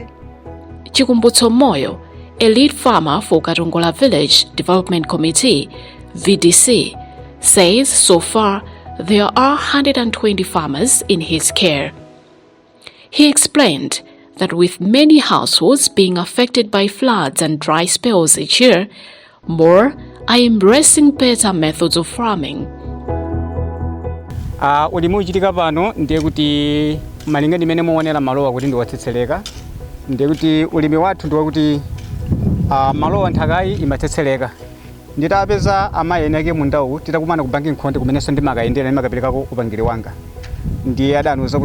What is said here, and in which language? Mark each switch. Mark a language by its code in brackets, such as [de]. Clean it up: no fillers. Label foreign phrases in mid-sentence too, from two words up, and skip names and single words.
[en] Chikumbutso Moyo, a lead farmer for Khotakota Village Development Committee, VDC, says so far there are 120 farmers in his care. He explained that with many households being affected by floods and dry spells each year, more are embracing better methods of farming. [ny] Ulimi uchitika pano ndiye kuti malinga ndimene muonera malowa kuti ndiwatsetseleka ndiye kuti ulimi wathu ndiwa kuti malowa nthakayi imatsetseleka nditapeza amayi eneke mundawu titakumana ku banking khonde kumenenso ndimakayendera ndimakapelekako upangiri wanga ndiye adanuza